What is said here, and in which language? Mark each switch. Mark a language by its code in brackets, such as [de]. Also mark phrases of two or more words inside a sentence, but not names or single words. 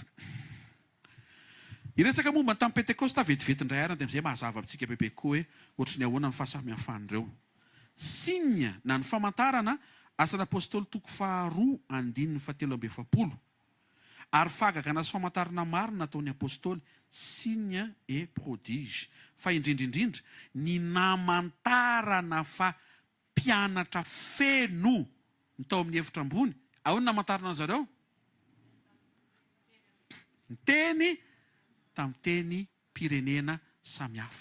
[mg] Iresaka momba ny tamin'ny Pentekosta vetivety indray ary dia amin'izay mahazava amintsika bebe koa hoe ohatry ny ahoana ny fahasamihafandreo. Signe na ny famantarana asan'ny apôstôly toko 2:7. Ary fahagagana sy famantarana marina nataon'ny apôstôly, [fr] signe et prodige. [mg] Fa indrindrindrindra ny namantarana fa mpianatra feno ny tao amin'ny efitra ambony. Ahoana namantarana zareo? Ny teny tamin'ny teny pirenena samihafa.